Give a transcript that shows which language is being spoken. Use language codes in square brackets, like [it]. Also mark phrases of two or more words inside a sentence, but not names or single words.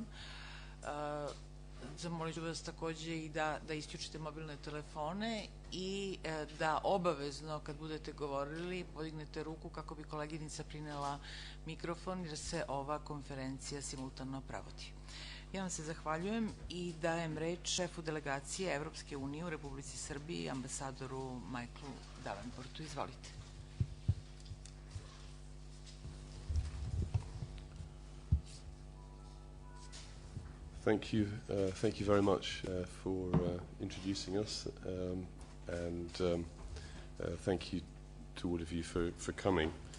[sr] Zamolit ću vas takođe i da isključite mobilne telefone i da obavezno kad budete govorili podignete ruku kako bi koleginica prinela mikrofon jer se ova konferencija simultano prevodi. Ja vam se zahvaljujem i dajem reč šefu Delegacije Evropske unije u Republici Srbiji, ambasadoru Majklu Davenportu. Izvolite. [en] Thank you very much for introducing us, and thank you to all of you for coming.